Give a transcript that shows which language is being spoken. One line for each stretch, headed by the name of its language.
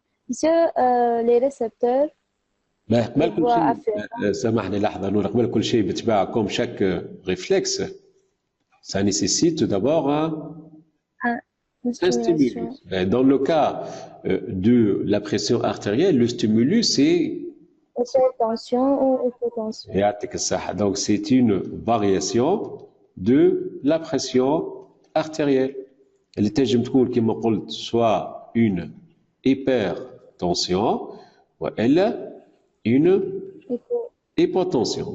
French: Monsieur, les récepteurs.
Arabic: قبل كل شيء سامحني لحظه نور، قبل كل شيء بالطبيعه
French: comme chaque réflexe ça nécessite tout d'abord un stimulus. Dans le cas de la pression artérielle, le stimulus c'est hypertension ou hypotension. Donc c'est une variation de la pression artérielle. Elle
Arabic: تنجم تكون كما قلت
French: soit une hypertension ou elle une hypotension.